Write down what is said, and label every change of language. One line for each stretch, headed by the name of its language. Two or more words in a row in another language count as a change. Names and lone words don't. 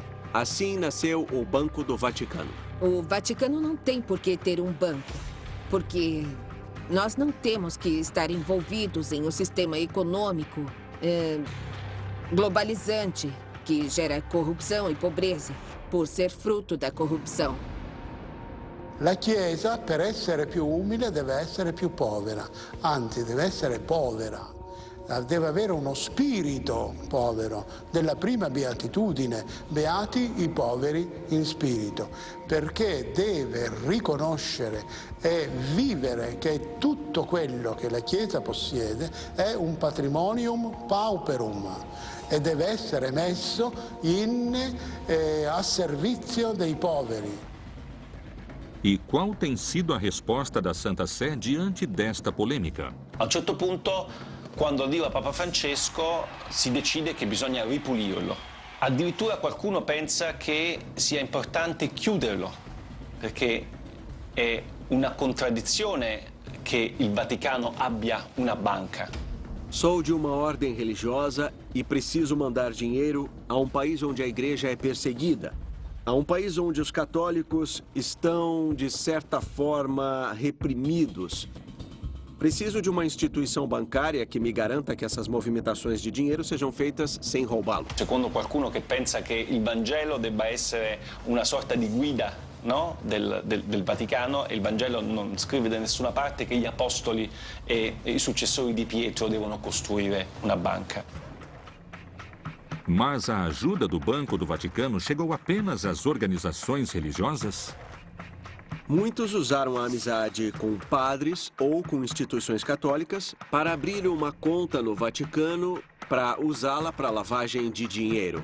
Portuguese: Assim nasceu o Banco do Vaticano. O Vaticano não tem por que ter um banco, porque nós não temos que estar envolvidos em um sistema econômico globalizante, que gera corruzione e pobreza, por ser frutto da corruzione.
Italian: La Chiesa, per essere più umile, deve essere più povera, anzi deve essere povera, deve avere uno spirito povero, della prima beatitudine, beati i poveri in spirito, perché deve riconoscere e vivere che tutto quello che la Chiesa possiede è un
Latin: patrimonium pauperum,
Italian: e deve essere messo a servizio dei poveri.
Portuguese: E qual tem sido a resposta da Santa Sé diante desta polêmica?
Italian: A un certo punto, quando arriva Papa Francesco, si decide che bisogna ripulirlo. Addirittura qualcuno pensa che sia importante chiuderlo, perché è una contraddizione che il Vaticano abbia una banca.
Portuguese: Sou de uma ordem religiosa e preciso mandar dinheiro a um país onde a igreja é perseguida. A um país onde os católicos estão, de certa forma, reprimidos. Preciso de uma instituição bancária que me garanta que essas movimentações de dinheiro sejam feitas sem roubá-lo.
Italian: Secondo qualcuno che pensa che il Vangelo debba essere una sorta di guida, no? del Vaticano, e il Vangelo non scrive da nessuna parte che gli apostoli e i successori di Pietro devono costruire una banca.
Portuguese: Mas a ajuda do Banco do Vaticano chegou apenas às organizações religiosas? Muitos usaram a amizade com padres ou com instituições católicas para abrir uma conta no Vaticano para usá-la para lavagem de dinheiro.